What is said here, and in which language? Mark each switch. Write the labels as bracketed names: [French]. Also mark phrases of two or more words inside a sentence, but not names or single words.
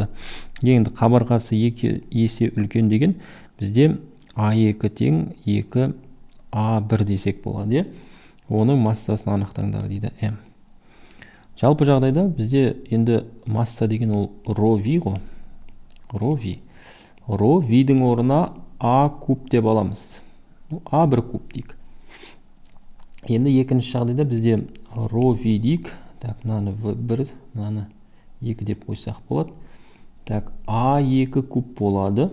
[Kazakh] Енді қабырғасы 2 есе үлкен деген бізде А2 тең 2 А1 десек болады. Оның массасын анықтаңдар дейді. М. Жалпы жағдайда бізде енді масса деген ол ρV ғой. ρV. ρV-дің орнына А куб деп аламыз. А1 куб дейік. Енді екінші жағдайда бізде ρV дейік. Так, мынаны 1, мынаны 2 деп қойсақ болады. Так, А2 куб болады.